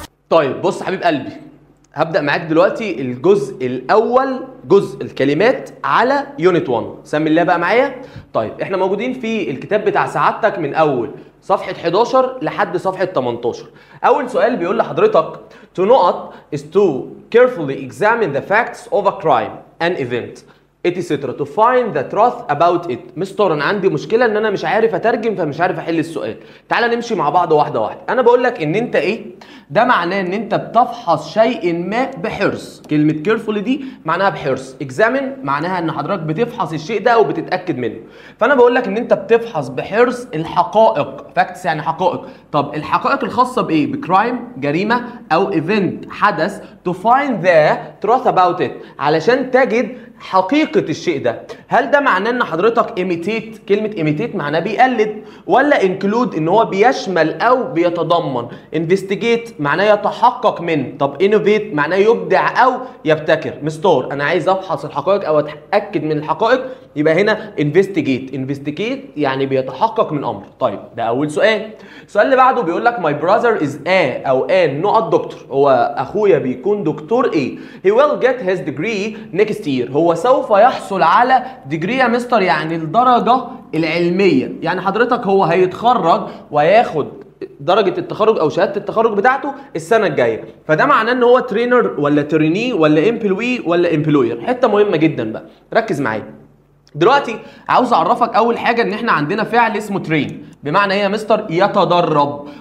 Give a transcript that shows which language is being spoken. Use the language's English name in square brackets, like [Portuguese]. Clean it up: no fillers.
[Arabic] طيب بص حبيب قلبي، هبدأ معاك دلوقتي الجزء الأول، جزء الكلمات على يونت 1. سمي الله بقى معايا. طيب احنا موجودين في الكتاب بتاع سعادتك من أول صفحة 11 لحد صفحة 18. أول سؤال بيقول لحضرتك [English] to not is to carefully examine the facts of a crime, an event, etc. to find the truth about it. [Arabic] مستر انا عندي مشكله ان انا مش عارف اترجم فمش عارف احل السؤال. تعال نمشي مع بعض واحده واحده. انا بقول لك ان انت ايه ده؟ معناه ان انت بتفحص شيء ما بحرص. كلمه كيرفولي دي معناها بحرص. اكزامين معناها ان حضرتك بتفحص الشيء ده وبتتاكد منه. فانا بقول لك ان انت بتفحص بحرص الحقائق. فاكتس يعني حقائق. طب الحقائق الخاصه بايه؟ بكرايم، جريمه، او ايفنت، حدث. [English] to find the truth about it، [Arabic] علشان تجد حقيقة الشيء ده. هل ده معناه ان حضرتك imitate؟ كلمة imitate معناه بيقلد، ولا include ان هو بيشمل او بيتضمن؟ investigate معناه يتحقق من. طب innovate معناه يبدع او يبتكر. مستور انا عايز افحص الحقائق او اتاكد من الحقائق، يبقى هنا investigate يعني بيتحقق من امر. طيب ده اول سؤال. السؤال اللي بعده بيقول لك [English] my brother is a [Arabic] او an نقط دكتور. هو اخويا بيكون دكتور ايه؟ [English] he will get his degree next year. [Arabic] هو سوف يحصل على ديجري يا مستر، يعني الدرجة العلمية. يعني حضرتك هو هيتخرج وياخد درجة التخرج أو شهادة التخرج بتاعته السنة الجاية. فده معناه إن هو ترينر ولا تريني ولا امبلوي ولا امبلوير. حتة مهمة جدا بقى، ركز معايا. دلوقتي عاوز أعرفك أول حاجة إن إحنا عندنا فعل اسمه ترين، بمعنى إيه يا مستر؟ يتدرب.